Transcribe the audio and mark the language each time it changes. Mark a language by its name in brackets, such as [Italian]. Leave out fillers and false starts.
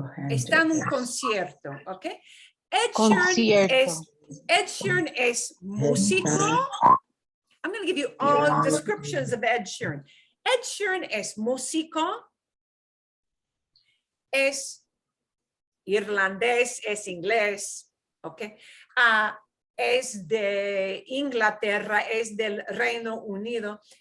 [Spanish] Está en un concierto, okay? Concierto. Ed Sheeran es músico. [English] I'm going to give you all descriptions of Ed Sheeran. [Spanish] Ed Sheeran es músico. Es irlandés, es inglés, okay? Es de Inglaterra, es del Reino Unido.